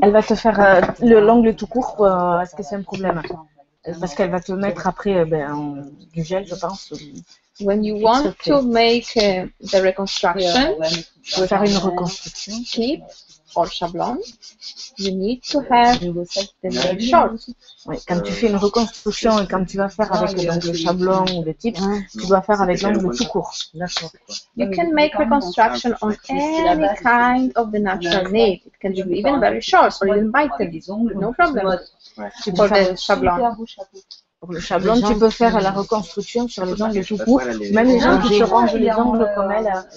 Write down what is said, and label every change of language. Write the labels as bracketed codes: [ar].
[fr] Elle va te faire l'ongle tout court. Est-ce que c'est un problème? Parce qu'elle va te mettre après du gel, je pense. [en] When you want to make the reconstruction, [fr] faire une reconstruction, [en] tip or shablon, you need to have the nail short. [fr] Oui, quand tu fais une reconstruction et quand tu vas faire avec le shablon ou le type, tu dois faire avec l'ongle tout court. [en] You can make reconstruction on any kind of the natural nail. It can be even very short or even bitten. No problem. For the shablon. [fr] Pour le shablon, tu peux faire la reconstruction sur les ongles tout courts. Même les gens qui se rangent les ongles comme elle.